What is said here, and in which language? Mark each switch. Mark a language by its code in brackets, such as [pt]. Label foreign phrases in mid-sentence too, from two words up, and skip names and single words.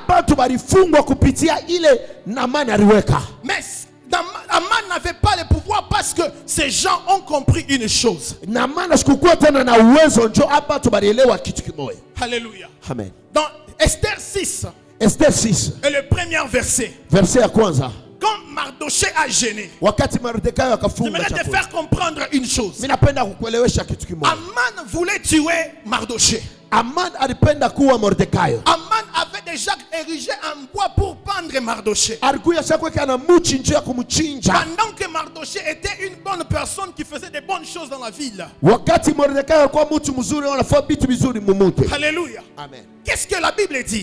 [fr] Mais Aman n'avait pas le pouvoir parce que ces gens ont compris une chose. Alléluia. Amen. Dans Esther 6, Esther 6, et le premier verset. [sw] Verset ya kwanza. [fr] Quand Mardoché a gêné, j'aimerais te faire comprendre une chose. Aman voulait tuer Mardoché. [sw] Aman alipenda kuwa Mordekai. [fr] Aman avait déjà érigé un bois pour pendre Mardoché. Pendant que Mardoché était une bonne personne qui faisait des bonnes choses dans la ville. Alléluia. Amen. Qu'est-ce que la Bible dit?